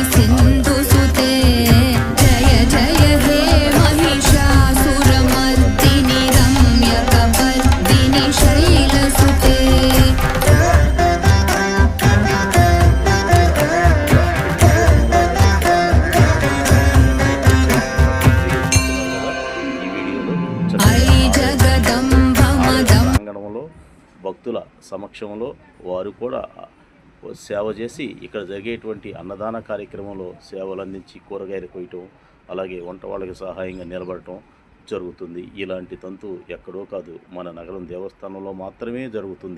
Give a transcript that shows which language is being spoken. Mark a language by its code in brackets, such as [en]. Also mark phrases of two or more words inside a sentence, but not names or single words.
[sa] सिन्धुसुते जय जय हे महिषासुरमर्दिनि रम्यकपर्दिनि शैलसुते ऐ जगदम्बमदं [te] ప్రాంగణంలో భక్తుల సమక్షంలో వారు కూడా సేవ చేసి ఇక్కడ జరిగేటువంటి అన్నదాన కార్యక్రమంలో సేవలు అందించి కూరగాయలు కొయ్యటం అలాగే వంట వాళ్ళకి సహాయంగా నిలబడటం జరుగుతుంది. ఇలాంటి తంతు ఎక్కడో కాదు, మన నగరం దేవస్థానంలో మాత్రమే జరుగుతుంది.